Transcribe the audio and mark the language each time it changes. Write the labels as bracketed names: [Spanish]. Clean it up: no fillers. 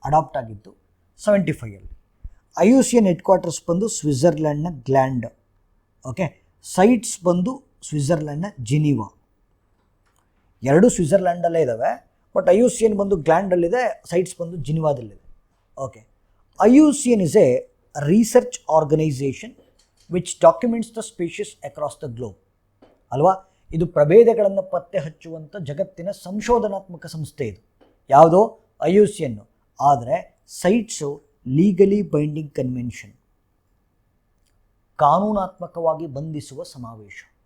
[Kannada] Adapt ಆಗಿದ್ದು 75ಅಲ್ಲಿ. IUCN head quarters ಬಂದು ಸ್ವಿಟ್ಜರ್ಲ್ಯಾಂಡ್ನ gland. Okay, sites ಬಂದು ಸ್ವಿಟ್ಜರ್ಲ್ಯಾಂಡ್ನ ಜಿನೀವಾ. ಎರಡು ಸ್ವಿಟ್ಜರ್ಲ್ಯಾಂಡಲ್ಲೇ ಇದ್ದಾವೆ, ಬಟ್ IUCN ಬಂದು ಗ್ಲ್ಯಾಂಡಲ್ಲಿದೆ, ಸೈಟ್ಸ್ ಬಂದು ಜಿನಿವಾದಲ್ಲಿದೆ. [English] Okay, IUCN is a research organization which documents the species across the globe. [Kannada] ಅಲ್ವಾ, ಇದು ಪ್ರಭೇದಗಳನ್ನು ಪತ್ತೆ ಹಚ್ಚುವಂಥ ಜಗತ್ತಿನ ಸಂಶೋಧನಾತ್ಮಕ ಸಂಸ್ಥೆ ಇದು. ಯಾವುದೋ IUCN. ಆದರೆ ಸೈಟ್ಸು ಲೀಗಲಿ ಬೈಂಡಿಂಗ್ ಕನ್ವೆನ್ಷನ್, ಕಾನೂನಾತ್ಮಕವಾಗಿ ಬಂಧಿಸುವ ಸಮಾವೇಶ.